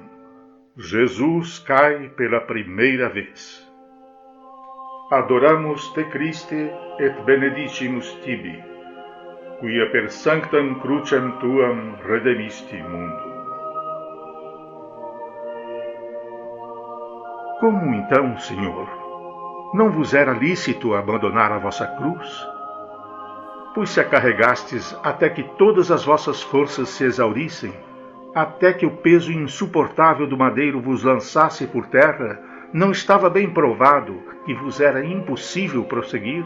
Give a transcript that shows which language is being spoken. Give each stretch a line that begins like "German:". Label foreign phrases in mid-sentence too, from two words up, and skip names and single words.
Portuguese: Jesus cai pela primeira vez.
Latin: Adoramos te Christe et benedicimus tibi, quia per sanctam crucem tuam redemisti mundo.
Portuguese: Como então, Senhor, não vos era lícito abandonar a vossa cruz? Pois se a carregastes até que todas as vossas forças se exaurissem, até que o peso insuportável do madeiro vos lançasse por terra, não estava bem provado que vos era impossível prosseguir?